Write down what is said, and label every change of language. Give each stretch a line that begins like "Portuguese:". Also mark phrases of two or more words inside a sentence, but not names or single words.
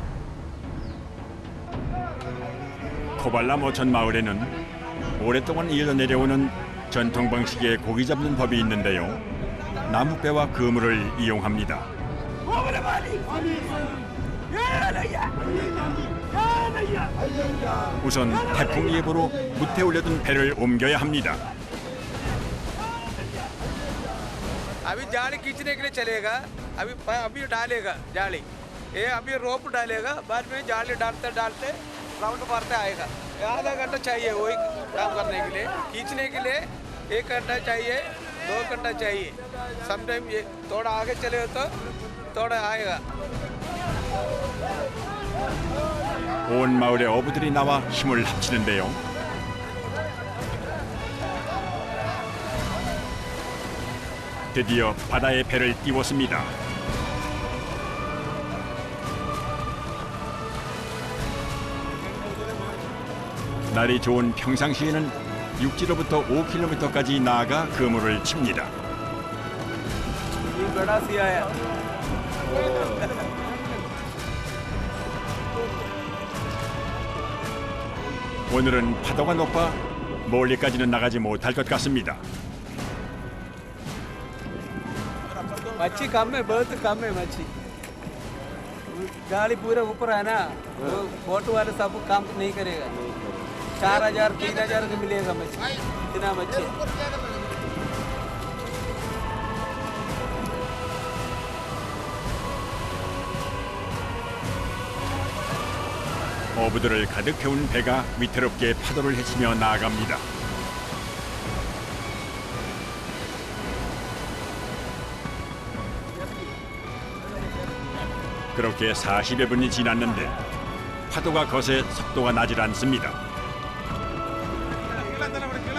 Korean: 코발람 어촌 마을에는 오랫동안 이어져 내려오는 전통 방식의 고기 잡는 법이 있는데요. 나무배와 그물을 이용합니다. 우선 태풍 예보로 무태 올려둔 배를 옮겨야 합니다.
Hindi: अभी जाली खींचने के लिए चलेगा अभी डालेगा जाली ये अभी रोप डालेगा बाद में जाली डालते डालते राउंड मारते आएगा आधा घंटा चाहिए वही काम करने के लिए खींचने के लिए 1 घंटा चाहिए 2 घंटा चाहिए समटाइम ये थोड़ा आगे चले तो थोड़ा आएगा.
Korean: 온 마을의 어부들이 나와 힘을 합치는데요. 드디어 바다에 배를 띄웠습니다. 날이 좋은 평상시에는 육지로부터 5km까지 나아가 그물을 칩니다. 오늘은 파도가 높아 멀리까지는 나가지 못할 것 같습니다.
Hindi: मच्छी कम है बहुत कम है मच्छी गाड़ी पूरा ऊपर है ना तो बोट वाले सब काम नहीं करेगा 4000 3000 का मिलेगा मच्छी इतना मच्छी.
Korean: 어부들을 가득 태운 배가 위태롭게 파도를 헤치며 나아갑니다. 그렇게 40여 분이 지났는데 파도가 거세 속도가 나질 않습니다.